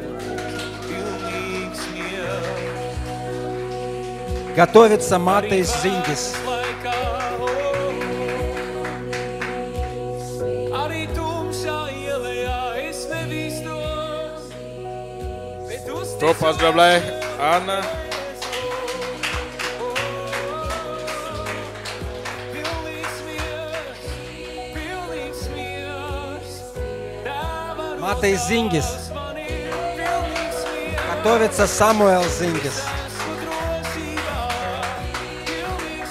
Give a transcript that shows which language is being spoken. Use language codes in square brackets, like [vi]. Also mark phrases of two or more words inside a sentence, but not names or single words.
[ru] Готовится Матейс Зингис. [lv] Arī tumšā ielā es nebīstos, bet [ru] Кто поздравляет, Анна? Матейс Зингис. Готовится Самуэл Зингис.